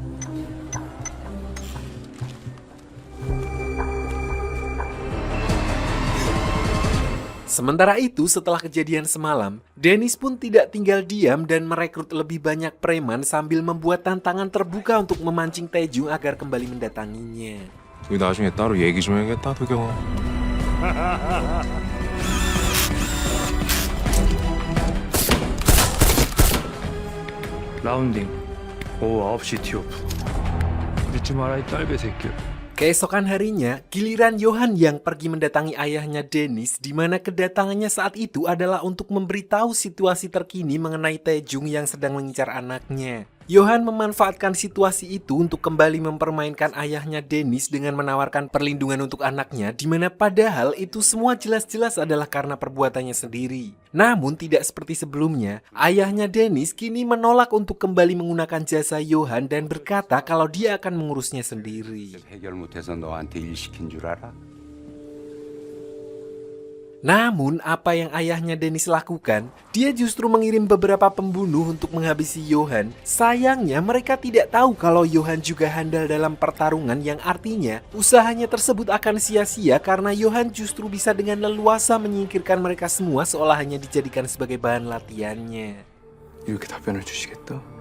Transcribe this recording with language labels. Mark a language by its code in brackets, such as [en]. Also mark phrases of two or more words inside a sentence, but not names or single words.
[id] Sementara itu, setelah kejadian semalam, Dennis pun tidak tinggal diam dan merekrut lebih banyak preman sambil membuat tantangan terbuka untuk memancing Taejung agar kembali mendatanginya. [ko] 우리 나중에 따로 얘기 좀 해야겠다, 도경아. 라운딩 오후 9시 티오프. 늦지 마라 이 딸배 새끼. [id] Keesokan harinya, giliran Johan yang pergi mendatangi ayahnya Dennis, di mana kedatangannya saat itu adalah untuk memberitahu situasi terkini mengenai Taejung yang sedang mengincar anaknya. Johan memanfaatkan situasi itu untuk kembali mempermainkan ayahnya Dennis dengan menawarkan perlindungan untuk anaknya, di mana padahal itu semua jelas-jelas adalah karena perbuatannya sendiri. Namun tidak seperti sebelumnya, ayahnya Dennis kini menolak untuk kembali menggunakan jasa Johan dan berkata kalau dia akan mengurusnya sendiri. [ko] 해결 못해서 너한테 일 시킨 줄 알아? [id] Namun, apa yang ayahnya Dennis lakukan? Dia justru mengirim beberapa pembunuh untuk menghabisi Johan. Sayangnya, mereka tidak tahu kalau Johan juga handal dalam pertarungan, yang artinya usahanya tersebut akan sia-sia karena Johan justru bisa dengan leluasa menyingkirkan mereka semua seolah hanya dijadikan sebagai bahan latihannya. [ko] 이렇게 답변을 주시겠다?